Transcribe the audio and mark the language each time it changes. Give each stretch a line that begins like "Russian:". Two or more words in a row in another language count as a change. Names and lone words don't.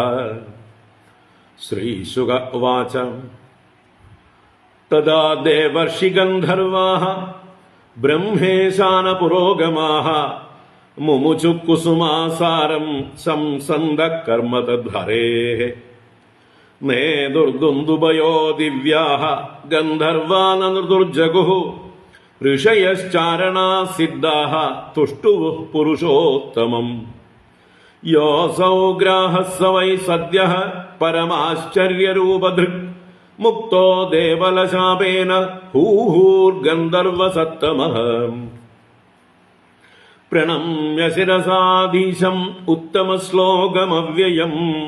Sanskrit: ശ്രീശുക ഉവാച തദാ ദേവർഷിഗന്ധർവാः ബ്രഹ്മേശാനപുരോഗമാः മുമുചു കുസുമാസാരം സംസന്ദ കർമ്മ തദ്ഹരേഃ. നേതുർദുന്ദുഭയോ ദിവ്യാഃ ഗന്ധർവാനനുദുർജഗുഃ. ഋഷയശ്ചാരണാ സിദ്ധാഃ തുഷ്ടുവുഃ പുരുഷോത്തമം. യോऽസൗ ഗ്രാഹഃ स वै सद्यः परमाश्चर्यरूपधृक्. मुक्तो देवलशापेन हूहूर्गन्धर्वसत्तमः. प्रणम्य शिरसाधीशम् उत्तमश्लोकमव्ययम्.